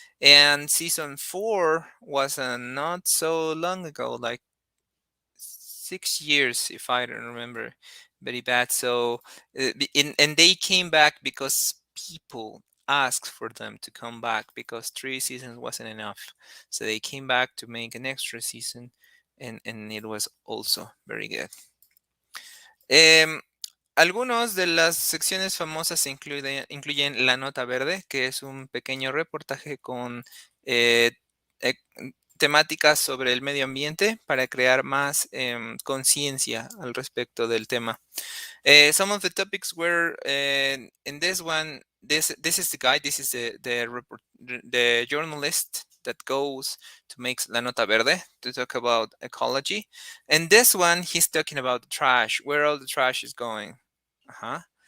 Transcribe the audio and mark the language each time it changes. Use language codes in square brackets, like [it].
[en] And season four was not so long ago, like 6 years, if I don't remember very bad. So and they came back because people asked for them to come back because 3 seasons wasn't enough. So they came back to make an extra season, and it was also very good. [es] Em, Algunos de las secciones famosas incluyen La Nota Verde, que es un pequeño reportaje con eh, eh, temáticas sobre el medio ambiente para crear más conciencia al respecto del tema. [en] Some of the topics were in this one. This is the guy. This is the journalist that goes to make La Nota Verde to talk about ecology, and this one he's talking about the trash, where all the trash is going. Uh-huh.